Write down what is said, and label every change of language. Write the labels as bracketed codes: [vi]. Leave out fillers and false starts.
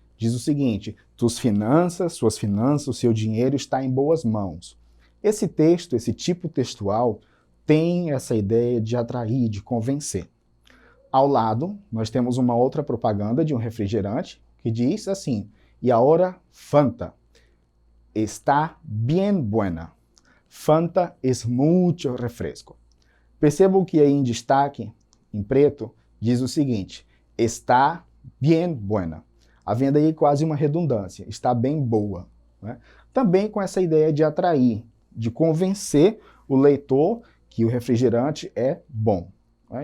[pt] Diz o seguinte: suas finanças, o seu dinheiro está em boas mãos. Esse texto, esse tipo textual, tem essa ideia de atrair, de convencer. Ao lado, nós temos uma outra propaganda de um refrigerante que diz assim: e agora Fanta. [es] Está bien buena. Fanta es mucho refresco. [pt] Percebam que aí em destaque, em preto, diz o seguinte: [es] está bien buena. [pt] Havendo aí quase uma redundância, está bem boa. Né? Também com essa ideia de atrair, de convencer o leitor que o refrigerante é bom. Né?